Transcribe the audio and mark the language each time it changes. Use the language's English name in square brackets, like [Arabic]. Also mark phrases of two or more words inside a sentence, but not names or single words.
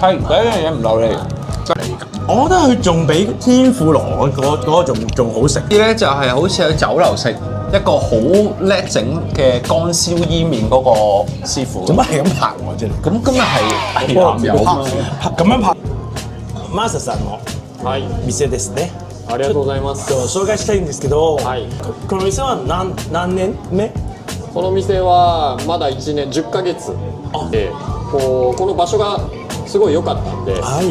[Cantonese] 係第一樣嘢唔流利。我覺得佢仲比天婦羅嗰個仲好食。啲咧就係好似喺酒樓食一個好叻整嘅乾燒伊麵嗰個師傅。做乜係咁拍我啫？咁今日係男友嘛？咁樣拍。 [Japanese] マサさんのはい、店ですね。ありがとうございます。紹介したいんですけど、はい、この店は何年目？この店はまだ1年10ヶ月で、この場所がすごい良かったんで、はい。